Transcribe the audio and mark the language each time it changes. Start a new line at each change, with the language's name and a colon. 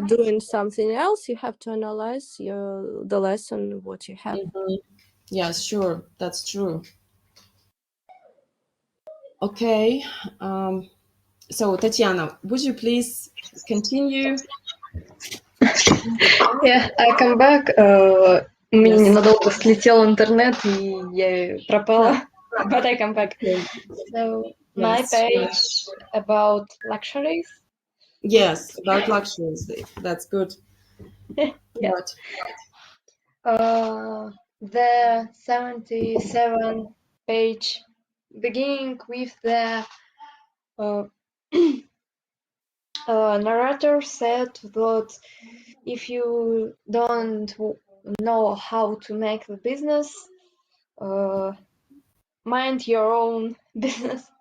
English: Before doing something else, you have to analyze the lesson, what you have. Yes, sure. That's true. Okay. So, Tatiana, would you please continue? Yeah, I come back.
Russian: У меня ненадолго слетел интернет, и я пропала.
English: But I come back. So, my page about luxuries. Yes, about luxuries. That's good. Yeah. What? The 77 page, beginning with the narrator said that if you don't know how to make the business, mind your own business.